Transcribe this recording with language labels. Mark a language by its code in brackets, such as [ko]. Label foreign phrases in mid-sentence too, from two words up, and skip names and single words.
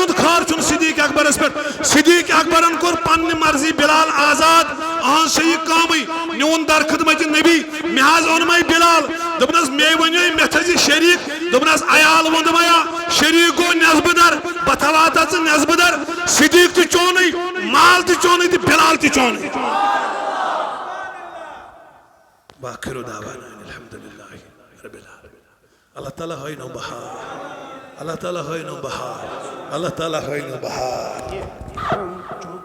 [ks] ہُنٛد خٲر چھُنہٕ صدیق اکبرس پٮ۪ٹھ صدیق اکبرن کوٚر پننہِ مرضی بلال آزاد اہنٛز چھےٚ یہِ کٲمٕے نیوٗن در خدمتِ نبی مےٚ حظ اوٚنمے بلال دوٚپنس مے ؤنِو مےٚ تھٲیزِ شریٖک دوٚپنس عیال ووٚندمیا شریٖک گوٚو نٮ۪صبہٕ در بہٕ تھاواتھا ژٕ نٮ۪صبہٕ در صدیق تہِ چونٕے مال تہِ چونٕے تہٕ بلال تہِ چونٕے [ar] باخر دعوانا الحمدللہ رب العالمین [ks] اللہ تعالیٰ ہوئی نو بہار اللہ تعالیٰ ہوئی نو بہار اللہ تعالیٰ ہوئی نو بہار